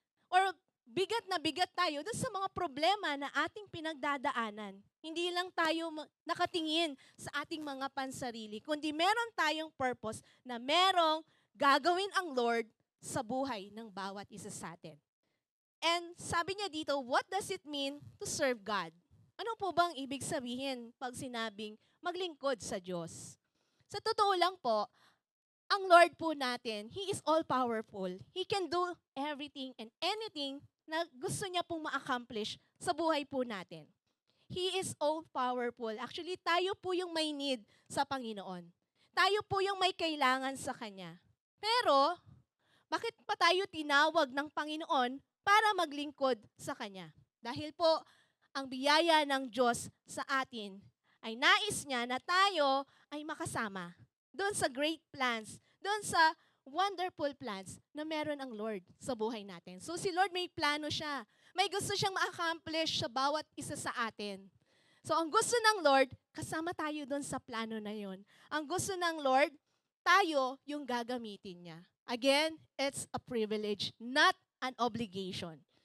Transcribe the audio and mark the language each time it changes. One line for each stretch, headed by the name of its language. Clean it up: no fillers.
Filipino: Or bigat na bigat tayo dun sa mga problema na ating pinagdadaanan. Hindi lang tayo nakatingin sa ating mga pansarili, kundi meron tayong purpose na merong gagawin ang Lord sa buhay ng bawat isa sa atin.
English: And
Filipino: sabi niya dito,
English: what does it mean to serve God?
Filipino: Ano po bang ibig sabihin pag sinabing maglingkod sa Diyos? Sa totoo lang po, ang Lord po natin,
English: He is all-powerful. He can do everything and anything
Filipino: na gusto niya pong ma-accomplish sa buhay po natin.
English: He is all-powerful. Actually,
Filipino: tayo po yung may need sa Panginoon. Tayo po yung may kailangan sa Kanya. Pero, bakit pa tayo tinawag ng Panginoon para maglingkod sa Kanya? Dahil po, ang biyaya ng Diyos sa atin ay nais niya na tayo ay makasama doon sa great plans, doon sa wonderful plans na meron ang Lord sa buhay natin. So si Lord may plano siya. May gusto siyang ma-accomplish sa bawat isa sa atin. So ang gusto ng Lord, kasama tayo doon sa plano na yon. Ang gusto ng Lord, tayo yung gagamitin niya.
English: Again, it's a privilege, not an obligation.